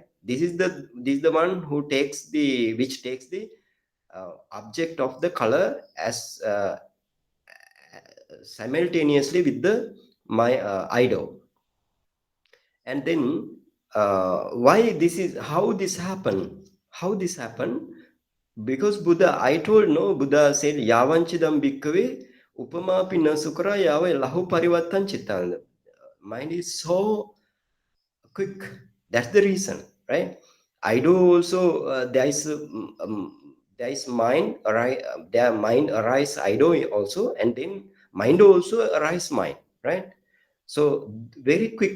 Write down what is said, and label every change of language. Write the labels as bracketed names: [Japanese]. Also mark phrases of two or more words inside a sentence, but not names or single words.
[English] This is the one which takes the object of the color as simultaneously with the my idol. And then why this is how this happened, because Buddha, I told, no, Buddha said [Pali] yavanchidam bhikkhave upamapi na sukra yava lahu parivattan chittana. [English] Mind is so quick. That's the reason, right? I do also there is mind arise, their mind arise I do also, and then mind also arise mind, right? So very quick.